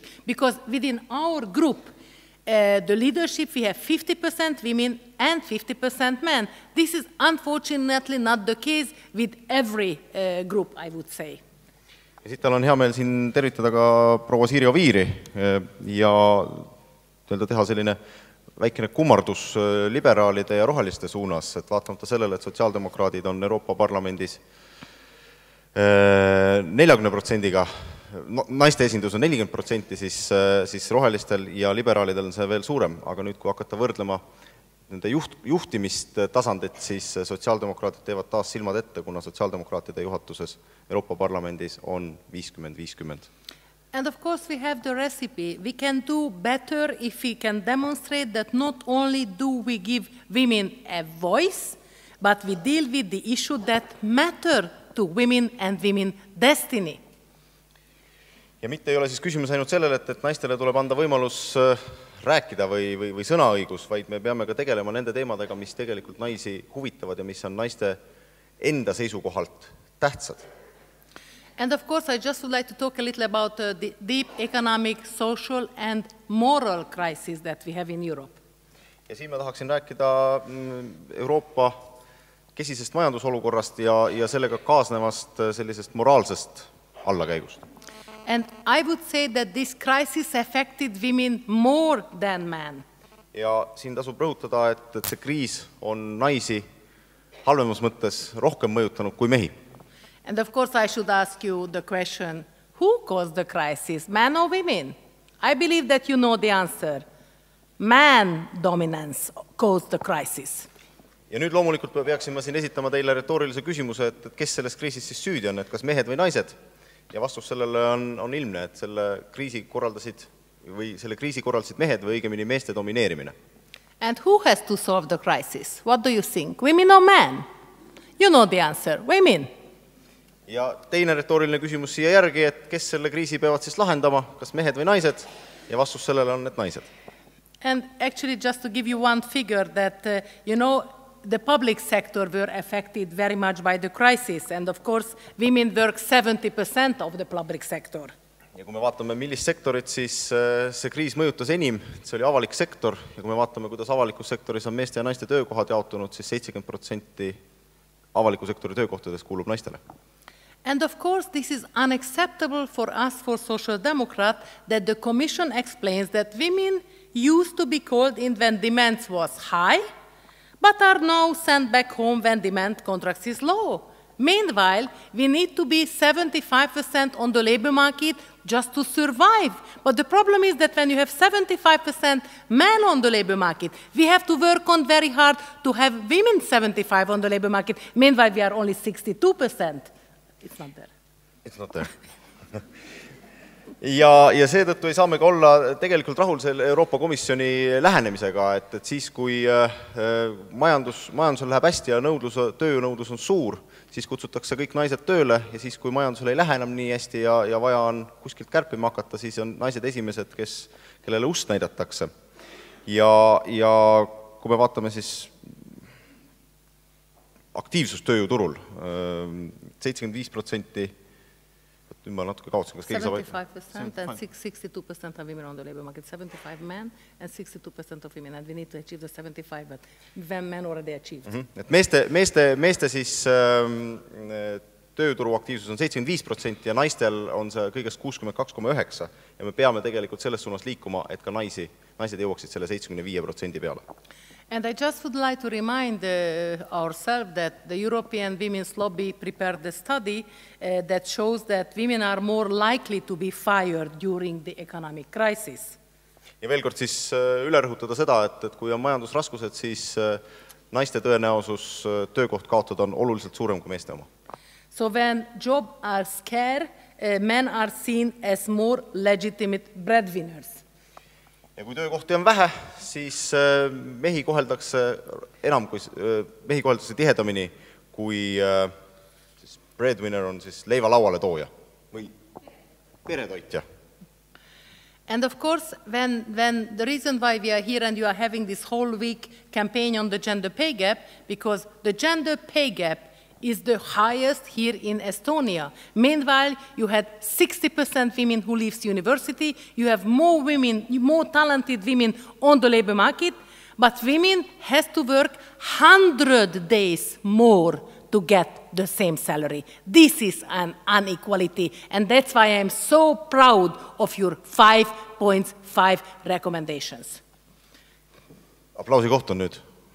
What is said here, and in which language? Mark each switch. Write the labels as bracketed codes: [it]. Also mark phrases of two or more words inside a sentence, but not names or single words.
[en] Because within our group, the leadership, we have 50% women and 50% men. This is unfortunately not the case with every group, I would say. [et] Ja siit on hea meel siin tervitada ka proua Siiri Oviiri ja teha selline väikene kummardus liberaalide ja roheliste suunas, et vaatamata sellele, et sotsiaaldemokraadid on Euroopa Parlamendis 40%-ga, naiste esindus on 40%, siis rohelistel ja liberaalidel on see veel suurem, aga nüüd, kui hakata võrdlema nende juhtimist tasandit, siis sotsiaaldemokraatid teevad taas silmad ette, kuna sotsiaaldemokraatide juhatuses Euroopa Parlamendis on 50-50. [en] And of course we have the recipe. We can do better if we can demonstrate that not only do we give women a voice, but we deal with the issue that matter to women and women destiny. [et] Ja mitte ei ole siis küsimus ainult sellele, et naistele tuleb anda võimalus rääkida või sõnaõigus, vaid me peame ka tegelema nende teemadega, mis tegelikult naisi huvitavad ja mis on naiste enda seisukohalt tähtsad. [en] And of course, I just would like to talk a little about the deep economic, social and moral crisis that we have in Europe. [et] Ja siin ma tahaksin rääkida Euroopa kesisest majandusolukorrast ja sellega kaasnevast sellisest moraalsest allakäigust. [en] And I would say that this crisis affected women more than men. [et] Ja siin tasub rõhutada, et see kriis on naisi halvemas mõttes rohkem mõjutanud kui mehi. [en] And of course I should ask you the question, who caused the crisis, men or women? I believe that you know the answer. Man dominance caused the crisis. [et] Ja nüüd loomulikult peaksime siin esitama teile retoorilise küsimuse, et kes selles kriisis siis süüdi on, et kas mehed või naised? Ja vastus sellele on ilmne, et selle kriisi korraldasid mehed või õigemini meeste domineerimine. [en] And who has to solve the crisis? What do you think? Women or men? You know the answer. Women. [et] Ja teine retooriline küsimus siia järgi, et kes selle kriisi peavad siis lahendama, kas mehed või naised? Ja vastus sellele on, et naised. [en] And actually just to give you one figure that, the public sector were affected very much by the crisis, and of course women work 70% of the public sector. [et] Ja kui me vaatame, millist sektorit, siis see kriis mõjutas enim, see oli avalik sektor, ja kui me vaatame, kuidas avalikus sektoris on meeste ja naiste töökohad jaotunud, siis 70% avaliku sektori töökohtadest kuulub naistele. [en] And of course this is unacceptable for us, for Social Democrat, that the Commission explains that women used to be called in when demand was high, but are now sent back home when demand contracts is low. Meanwhile, we need to be 75% on the labor market just to survive. But the problem is that when you have 75% men on the labor market, we have to work on very hard to have women 75% on the labor market. Meanwhile, we are only 62%. It's not there. It's not there. [et] Ja seetõttu ei saame ka olla tegelikult rahul selle Euroopa Komisjoni lähenemisega, et siis kui majandusel läheb hästi ja tööjõunõudlus on suur, siis kutsutakse kõik naised tööle ja siis kui majandusel ei lähe enam nii hästi ja vaja on kuskilt kärpima hakata, siis on naised esimesed, kellele ust näidatakse. Ja kui me vaatame siis aktiivsust tööjõuturul, 75%, ma natuke kaotsin, kas keegi saab [en] 75% and 62% of women on the labor market, 75 men and 62% of women, and we need to achieve the 75, but men already achieved. [et] Et meeste siis tööjõuturu aktiivsus on 75% ja naistel on see kõigest 62,9% ja me peame tegelikult selles suunas liikuma, et ka naised jõuaksid selle 75% peale. [en] And I just would like to remind ourselves that the European Women's Lobby prepared a study that shows that women are more likely to be fired during the economic crisis. [et] Ja veel kord siis üle rõhutada seda, et kui on majandusraskused, siis naiste tõenäosus töökoht kaotada on oluliselt suurem kui meeste oma. [en] So when jobs are scarce, men are seen as more legitimate breadwinners. [et] Ja kui töökohti on vähe, siis mehi koheldakse tihedamini, kui breadwinner on siis leiva lauale tooja või peretoitja. [en] And of course, when the reason why we are here and you are having this whole week campaign on the gender pay gap, because the gender pay gap is the highest here in Estonia. Meanwhile, you had 60% women who leaves university, you have more women, more talented women on the labor market, but women has to work 100 days more to get the same salary. This is an inequality, and that's why I am so proud of your 5.5 recommendations. [et] Aplausi koht on nüüd.